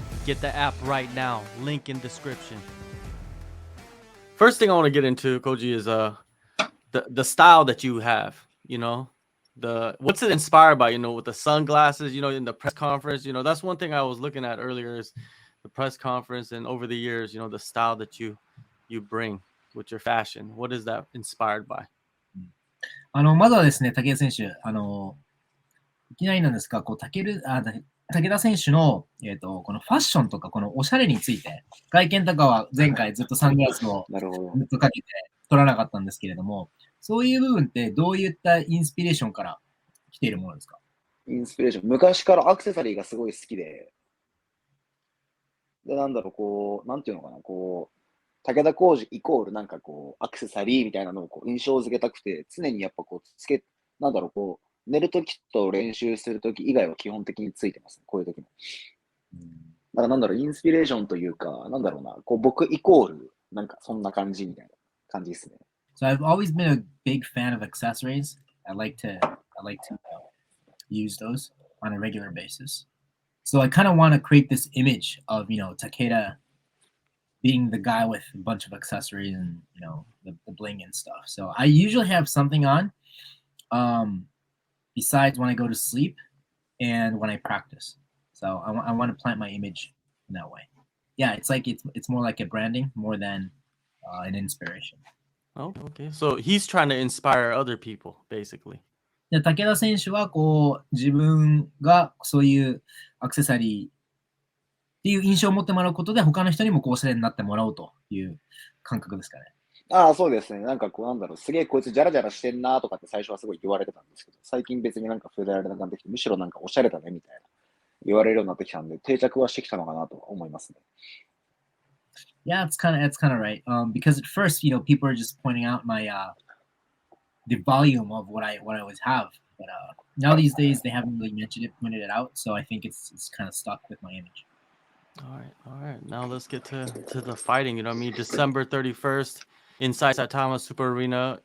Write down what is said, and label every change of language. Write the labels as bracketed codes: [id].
[en] Get the app right now. Link in description. First thing I want to get into, Koji, is the style that you have. You know, what's it inspired by? You know, with the sunglasses. You know, in the press conference. You know, that's one thing I was looking at earlier is the press conference, and over the years, you know, the style that you bring with your fashion. What is that inspired by? [ja] まずはですね、武田選手、いきなりなんですが、武田選手の、このファッションとか、このおしゃれについて、外見とかは前回ずっとサングラスをずっとかけて撮らなかったんですけれども、そういう部分ってどういったインスピレーションから来ているものですか？インスピレーション。昔からアクセサリーがすごい好きで、なんだろう、こう、なんていうのかな、こう、武田浩司イコールなんかこう、アクセサリーみたいなのをこう印象づけたくて、常にやっぱこう、なんだろう、こう、寝るときと練習するとき以外は基本的についてます、ね、こういうときも。だからなんだろう、インスピレーションというか、なんだろうな、こう僕イコール、なんかそんな感じみたいな感じですね。 [en] So I've always been a big fan of accessories. I like to use those on a regular basis. So I kind of want to create this image of, Takeda being the guy with a bunch of accessories and, the bling and stuff. So I usually have something on, besides when I go to sleep and when I practice. So I want to plant my image in that way. Yeah, it's more like a branding more than an inspiration. Oh, okay. So he's trying to inspire other people, basically. [ja] で、武田選手はこう自分がそういうアクセサリーっていう印象を持ってもらうことで他の人にもこうおしゃれになってもらおうという感覚ですかね。ああ、そうですね。なんかこうなんだろう、すげえこいつジャラジャラしてんなとかって最初はすごい言われてたんですけど、最近別になんか触れられなくなってきて、むしろなんかおしゃれだねみたいな言われるようになってきたんで、定着はしてきたのかなと思いますね。 [en] Yeah, it's kind of right. Because at first, people are just pointing out the volume of what I always have, but now these days they haven't really pointed it out. So I think it's kind of stuck with my image. All right. Now let's get to the fighting. You know what I mean? December 31st inside Saitama Super Arena.